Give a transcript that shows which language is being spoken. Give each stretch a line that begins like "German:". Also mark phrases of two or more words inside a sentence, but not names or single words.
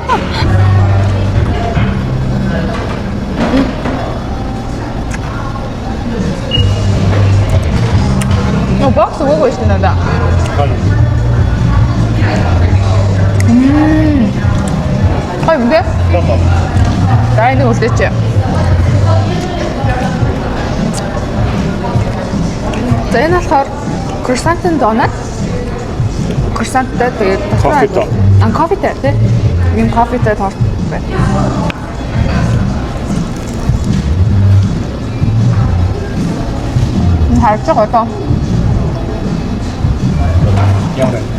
Mongolian: Бокс өгөөгүй шүү дээ надаа. Гоё юм дээ. Дай нэг үлдээч. За энэ болохоор
English: croissant donut.
Mongolian: Croissantтай тэгээд кофетэй тий. Энэ кофетэй торт байна. Энэ харж байгаа тоо. Ямар вэ?